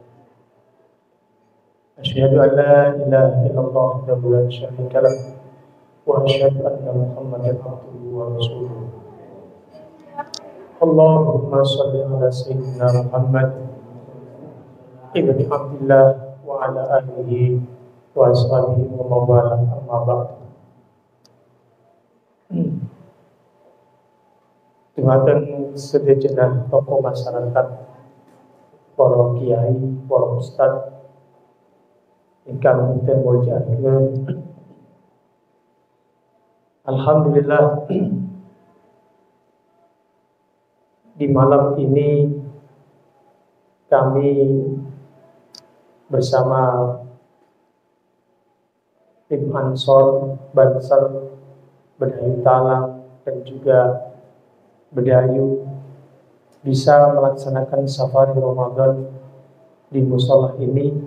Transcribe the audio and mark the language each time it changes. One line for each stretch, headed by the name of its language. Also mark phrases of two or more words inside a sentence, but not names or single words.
Arabic: أشهد أن لا إله إلا الله وحده لا شريك له وأشهد أن محمدا عبده ورسوله. اللهم صل على سيدنا محمد ابن عبد الله وعلى آله وأصحابه وموالاه أما بعد.
Javanese: Dumateng sedejenah tokoh masyarakat, para kiai, para ustadz ingkang dinten mulyakaken. Alhamdulillah,
Indonesian: di malam ini kami bersama tim Ansor Bansar Bedayu Talang dan juga Bedayu bisa melaksanakan safari Ramadan di mushola ini.